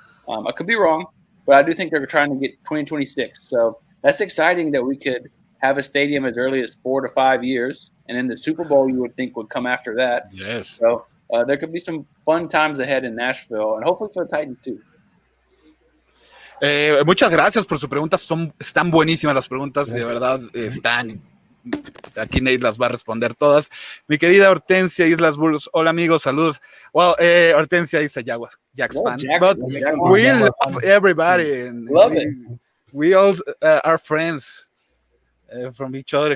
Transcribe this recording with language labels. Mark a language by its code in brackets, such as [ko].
[en] I could be wrong, but I do think they're trying to get 2026. So that's exciting that we could have a stadium as early as 4 to 5 years. And then the Super Bowl you would think would come after that. Yes. So there could be some fun times ahead in Nashville and hopefully for the Titans too. [es] Muchas gracias por su pregunta. Están buenísimas las preguntas, de verdad están. Aquí Nate las va a responder todas. Mi querida Hortensia Islas Burgos. Hola amigos, saludos. [en] Well, Hortensia is a Jags fan, but we love everybody. And we all are friends from each other.